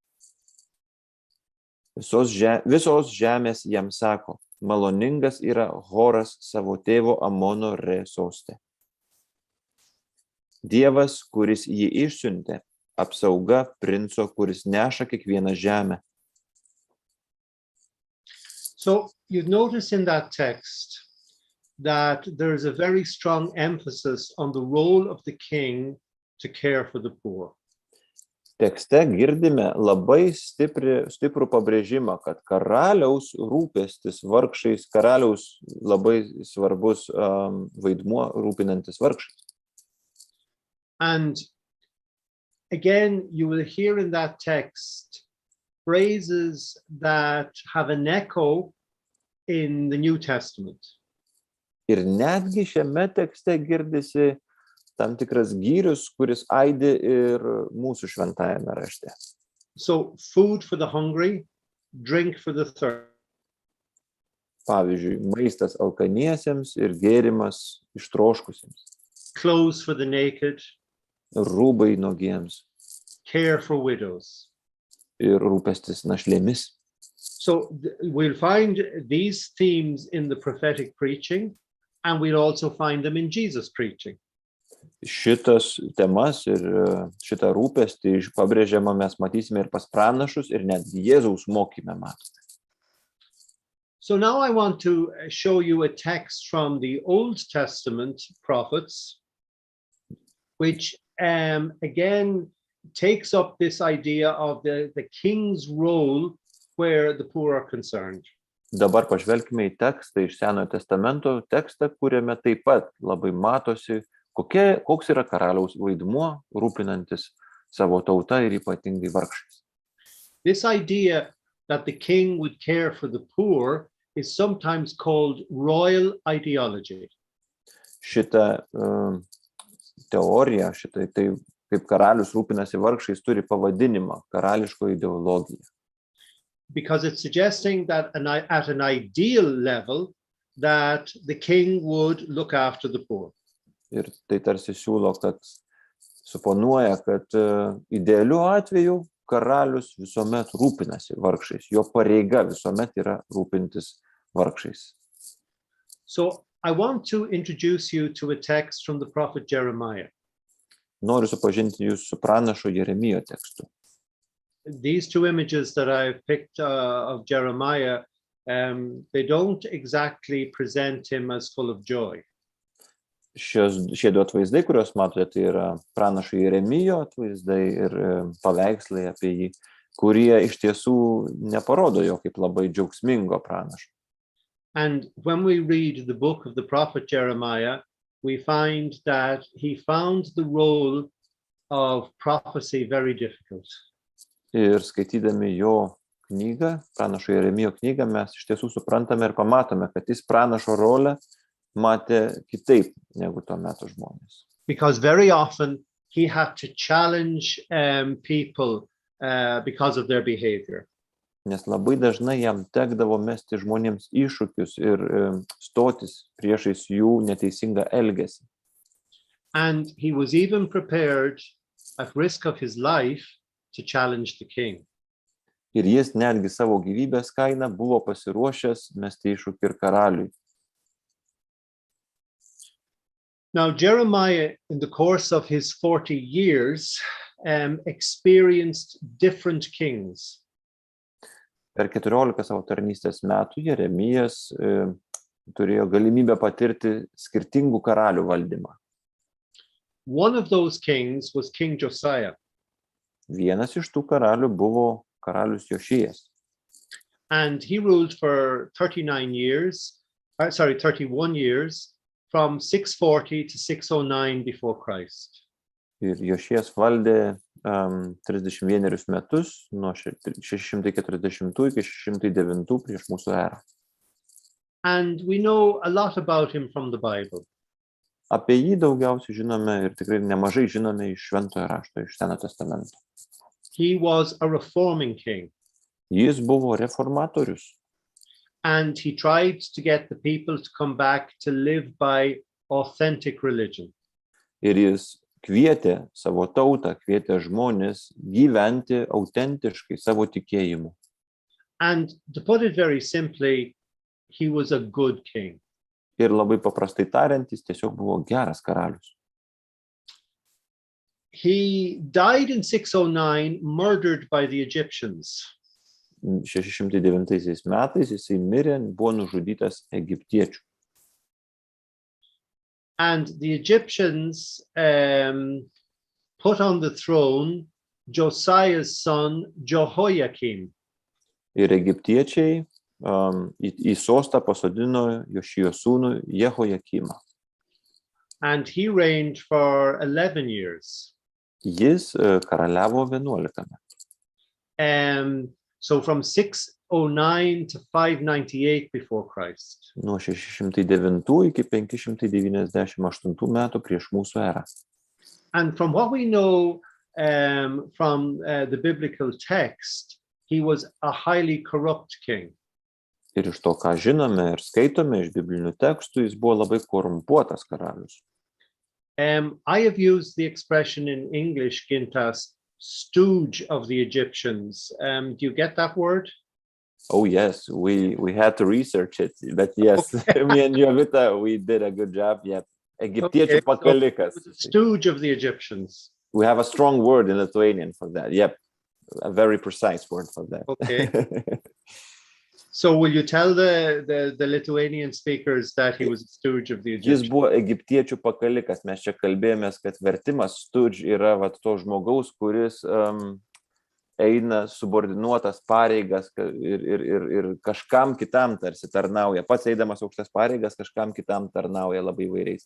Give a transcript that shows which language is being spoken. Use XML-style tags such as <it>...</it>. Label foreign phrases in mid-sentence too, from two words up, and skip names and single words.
<lt>Visos žemės jam sako, maloningas yra Horas savo tėvo Amono Re soste. Dievas, kuris jį išsiuntė, apsauga princo, kuris neša kiekvieną žemę.</lt> <en>So you've noticed in that text that there is a very strong emphasis on the role of the king to care for the poor.</en> <lt>Tekste girdime labai stiprų pabrėžimą, kad karaliaus rūpestis vargšais, karaliaus labai svarbus vaidmuo rūpinantis vargšais.</lt> <en>And again, you will hear in that text phrases that have an echo in the New Testament.</en> <lt>Ir netgi šiame tekste girdisi tam tikras gyrius, kuris aidi ir mūsų šventajame rašte.</lt> <en>So, food for the hungry, drink for the thirsty.</en> <lt>Pavyzdžiui, maistas alkaniesiems ir gėrimas ištroškusiems.</lt> <en>Clothes for the naked.</en> <lt>Rūbai nuogiems.</lt> <en>Care for widows.</en> <lt>Ir rūpestis našlėmis.</lt> <en>So, we'll find these themes in the prophetic preaching, and we'll also find them in Jesus' preaching.</en> <lt>Šitas temas ir šitą rūpestį pabrėžiamą mes matysime ir pas pranašus, ir net Jėzaus mokyme matome.</lt> <en>So now I want to show you a text from the Old Testament prophets, which again takes up this idea of the king's role where the poor are concerned.</en> <lt>Dabar pažvelkime į tekstą iš Senojo testamento, tekstą, kuriame taip pat labai matosi, koks yra karaliaus vaidmuo rūpinantis savo tautą ir ypatingai vargšais.</lt> <en>This idea that the king would care for the poor is sometimes called royal ideology.</en> <lt>Šita teorija, tai kaip karalius rūpinasi vargšais, turi pavadinimą karališkoji ideologija.</lt> <en>Because it's suggesting that at an ideal level that the king would look after the poor.</en> <lt>Ir tai tarsi siūlo, kad suponuoja, kad idealiu atveju karalius visuomet rūpinasi vargšais. Jo pareiga visuomet yra rūpintis vargšais.</lt> <en>So I want to introduce you to a text from the prophet Jeremiah.</en> <lt>Noriu supažinti jūs su pranašo Jeremijo tekstu.</lt> <en>These two images that I've picked of Jeremiah, they don't exactly present him as full of joy.</en> <lt>Šie du atvaizdai, kuriuos matote, tai yra pranašo Jeremijo atvaizdai ir paveikslai apie jį, kurie iš tiesų neparodo jo kaip labai džiaugsmingo pranašo.</lt> <en>And when we read the book of the prophet Jeremiah, we find that he found the role of prophecy very difficult.</en> <lt>Ir skaitydami jo knygą, pranašo Jeremijo knygą, mes iš tiesų suprantame ir pamatome, kad jis pranašo rolę matė kitaip negu to meto žmonės.</lt> <en>Because very often he had to challenge people because of their behavior.</en> <lt>Nes labai dažnai jam tekdavo mesti žmonėms iššūkius ir stotis priešais jų neteisingą elgesį.</lt> <en>And he was even prepared, at risk of his life, to challenge the king.</en> <lt>Ir jis netgi savo gyvybės kainą buvo pasiruošęs mesti iššūkį ir karaliui.</lt> <en>Now, Jeremiah, in the course of his 40 years, experienced different kings.</en> <lt>Per 14 savo tarnystės metų Jeremijas turėjo galimybę patirti skirtingų karalių valdymą.</lt> <en>One of those kings was King Josiah.</en> <lt>Vienas iš tų karalių buvo karalius Jošijas.</lt> <en>And he ruled for 31 years, from 640 to 609 before Christ.</en> <lt>Ir Jošijas valdė 31 metus, nuo 640 iki 609 prieš mūsų erą.</lt> <en>And we know a lot about him from the Bible.</en> <lt>Apie jį daugiausiai žinome ir tikrai nemažai žinome iš Šventojo rašto, iš Senojo testamento.</lt> <en>He was a reforming king.</en> <lt>Jis buvo reformatorius.</lt> <en>And he tried to get the people to come back to live by authentic religion.</en> <lt>Ir jis kvietė savo tautą, kvietė žmonės gyventi autentiškai savo tikėjimu.</lt> <en>And to put it very simply, he was a good king.</en> <lt>Ir labai paprastai tariant, jis tiesiog buvo geras karalius.</lt> <en>He died in 609, murdered by the Egyptians.</en> <lt>609 metais jisai mirė, buvo nužudytas egiptiečių.</lt> <en>And the Egyptians put on the throne Josiah's son Jehoiakim.</en> <lt>Ir egiptiečiai į sostą pasodino Jošijo sūnų Jehoiakimą.</lt> <en>And he reigned for 11 years.</en> <lt>Jis karaliavo 11 metų.</lt> <en>So from 609 to 598 before Christ.</en> <lt>Nuo 609 iki 598 metų prieš mūsų erą.</lt> <en>And from what we know from the biblical text, he was a highly corrupt king.</en> <lt>Ir iš to, ką žinome ir skaitome iš biblinių tekstų, jis buvo labai korumpuotas karalius.</lt> <en>I have used the expression in English, Gintas, stooge of the Egyptians. Do you get that word? Oh yes, we had to research it, but yes, okay. Me and Jovita, we did a good job. Yeah,</en> <lt>egiptiečių pakalikas.</lt> <en>So, stooge of the Egyptians. We have a strong word in Lithuanian for that. Yep, a very precise word for that. Okay. So will you tell the Lithuanian speakers that he was a stooge of the Egyptians?</en> <lt>Jis buvo egiptiečių pakalikas. Mes čia kalbėjomės, kad vertimas stooge yra to žmogaus, kuris eina subordinuotas pareigas ir kažkam kitam tarsi tarnauja. Pats eidamas aukštas pareigas kažkam kitam tarnauja labai įvairiais.</lt>